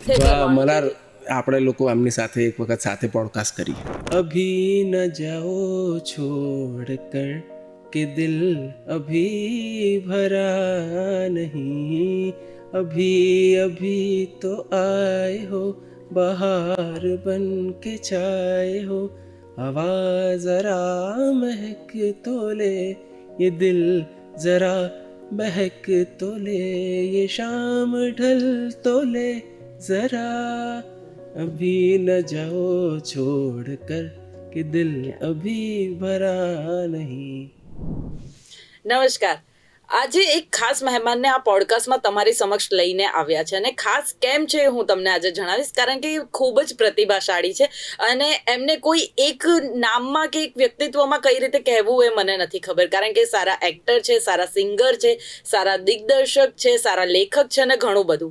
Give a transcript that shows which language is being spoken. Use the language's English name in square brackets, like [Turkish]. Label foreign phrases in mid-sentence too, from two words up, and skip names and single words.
[Gujarati] મલાર આપણે લોકો એમની સાથે એક વખત સાથે પોડકાસ્ટ કરી. [Hindi] अभी न जाओ छोड़ कर के दिल अभी भरा नहीं, अभी अभी तो आए हो बहार बन के छाए हो, हवा जरा महक तो ले ये दिल जरा महक तो ले, ये शाम ढल तो ले जरा, अभी न जाओ छोड़ कर कि दिल अभी भरा नहीं. [Gujarati] નમસ્કાર. આજે એક ખાસ મહેમાનને આ પોડકાસ્ટમાં તમારી સમક્ષ લઈને આવ્યા છે અને ખાસ કેમ છે હું તમને આજે જણાવીશ, કારણ કે એ ખૂબ જ પ્રતિભાશાળી છે અને એમને કોઈ એક નામમાં કે એક વ્યક્તિત્વમાં કઈ રીતે કહેવું એ મને નથી ખબર, કારણ કે સારા એક્ટર છે, સારા સિંગર છે, સારા દિગ્દર્શક છે, સારા લેખક છે અને ઘણું બધું.